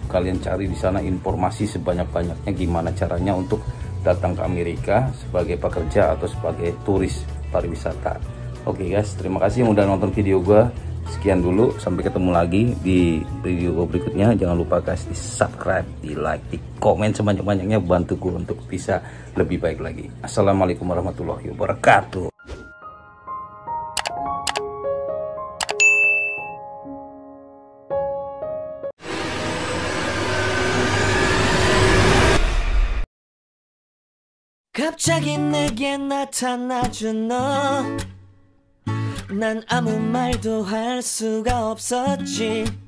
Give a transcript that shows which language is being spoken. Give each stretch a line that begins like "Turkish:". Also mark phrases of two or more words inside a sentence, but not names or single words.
Indonesian: Kalian cari di sana informasi sebanyak-banyaknya gimana caranya untuk datang ke Amerika sebagai pekerja atau sebagai turis pariwisata. Oke guys, terima kasih yang udah nonton video gua. Sekian dulu, sampai ketemu lagi di video berikutnya. Jangan lupa guys, di subscribe, di like, di komen sebanyak-banyaknya, bantuku untuk bisa lebih baik lagi.
Arabic: السلام عليكم ورحمة الله وبركاته.
Korean: 갑자기 내게 나타나준 너, 난 아무 말도 할 수가 없었지.